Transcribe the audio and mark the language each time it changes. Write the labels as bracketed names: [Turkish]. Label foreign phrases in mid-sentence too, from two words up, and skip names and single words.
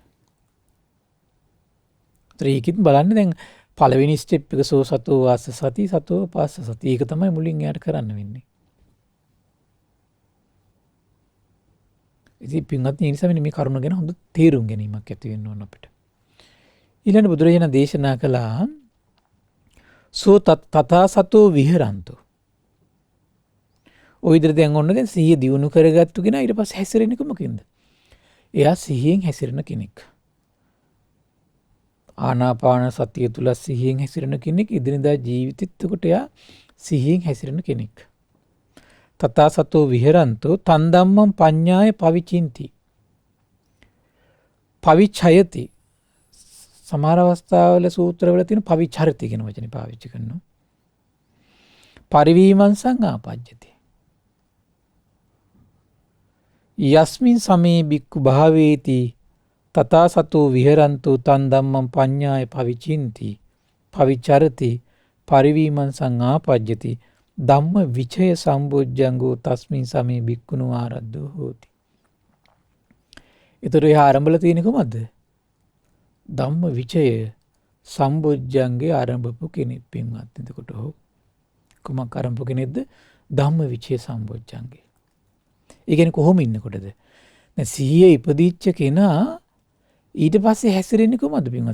[Sinhala] ඒතර ඒකෙත් බලන්න දැන් පළවෙනි ස්ටෙප් එක [Pali] සෝ සතෝ වාස සති සතෝ පාස්ස සති. [Sinhala] ඒක තමයි මුලින් යාට කරන්න වෙන්නේ. ඉතින් පින්වත් මේ නිසා මේ කරුණ ගැන හොඳ තේරුම් ගැනීමක් ඇති වෙන්න ඕන අපිට. ඊළඟ බුදුරජාණන් දේශනා කළා [Pali] සෝ තථා සතෝ විහරන්තෝ. [Sinhala] ඔය විදිහට දැන් ඔන්න දැන් සිහිය දියුණු කරගත්තු කෙනා ඊට පස්සේ හැසිරෙන්නේ කොමකින්ද? එයා සිහියෙන් හැසිරෙන කෙනෙක්. ආනාපාන සතිය තුල සිහියෙන් හැසිරෙන කෙනෙක් ඉදිනදා ජීවිතෙත් කොට එයා සිහියෙන් හැසිරෙන කෙනෙක්. [Pali] තථා සතෝ විහරන්තෝ තන් ධම්මං පඤ්ඤාය පවිචින්ති. පවිචයති. [Sinhala] සමහර අවස්ථාවල සූත්‍රවල තියෙන පවිචරති කියන වචනේ පාවිච්චි කරනවා. [Pali] පරිවීමං සංආපජ්ජති. යස්මින් සමේ බික්කු භාවේති තථා සතෝ විහරන්තෝ තන් ධම්මං පඤ්ඤාය පවිචින්ති පවිචරති පරිවීමං සංආපජ්ජති ධම්ම විචය සම්බොජ්ජංගෝ තස්මින් සමේ බික්කුණු ආරද්ධෝ හෝති. [Sinhala] ඒතර එහා ආරම්භල තියෙන්නේ කොහමද? ධම්ම විචය සම්බොජ්ජංගේ ආරම්භපු කෙනෙක් පින්වත්. එතකොට කොමක් ආරම්භ කෙනෙක්ද? ධම්ම විචය සම්බොජ්ජංගේ. ඒ කියන්නේ කොහොම ඉන්නකොටද? දැන් සිහිය ඉපදිච්ච කෙනා ඊට පස්සේ හැසිරෙන්නේ කොහමද පින්වත්?